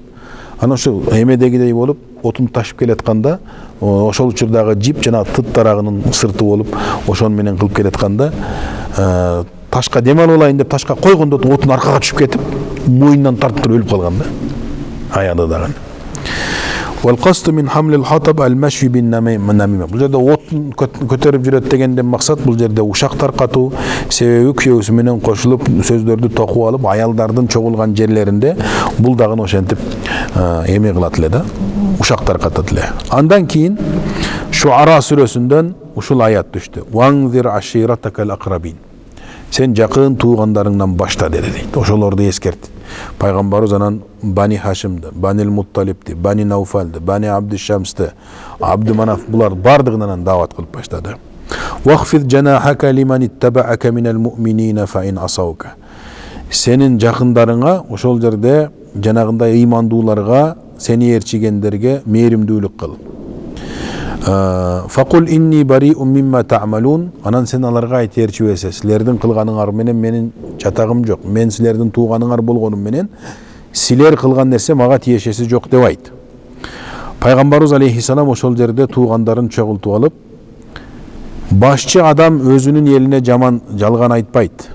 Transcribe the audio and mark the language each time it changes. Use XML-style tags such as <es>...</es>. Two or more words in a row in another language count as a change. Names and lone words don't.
<ky>Анан ошо эмедегидей болуп отун ташып келатканда, ошол учурдагы жип жана тыт дарагынын сырты болуп, ошон менен кылып келатканда ташка дем алып алайын деп ташка койгондо отун аркага түшүп кетип, мойнунан тартып туруп өлүп калган да. Аялы дагы.</ky> <ar>والقصد من حمل الحطب المشي بالنميمة.</ar> <ky>Бул жерде отун көтөрүп жүрөт дегенден максат бул жерде ушак таркатуу, себеби күйөөсү менен кошулуп сөздөрдү токуп алып, аялдардын чогулган жерлеринде бул дагы ошентип эме кылат эле да, ушак таркатат эле. Андан кийин Шуара сүрөсүндөн ушул аят түштү.</ky> <ar>وأنذر عشيرتك الأقربين.</ar> <ky>Сен жакын туугандарыңдан башта деди дейт. Ошолорду эскерт. Пайгамбарыбыз анан Бани Хашимди, Банил Мутталибди, Бани Науфалди, Бани Абди Шамсти, Абди Манаф булар бардыгынан дават кылып баштады.</ky> <ar>واخفض جناحك لمن اتبعك من المؤمنين فإن عصوك.</ar> <ky>Сенин жакындарыңа ошол жерде жанагында ыймандууларга, сени ээрчигендерге мээримдүүлүк кыл.</ky> <ar>فقل إني بريء مما تعملون.</ar> <ky>Анан сен аларга айт ээрчибесе, силердин кылганыңар менен менин чатагым жок. Мен силердин тууганыңар болгонум менен силер кылган нерсе мага тиешеси жок деп айт. Пайгамбарыбыз алейхиссалам ошол жерде туугандарын чогултуп алып, башчы адам өзүнүн элине жаман жалган айтпайт.</ky>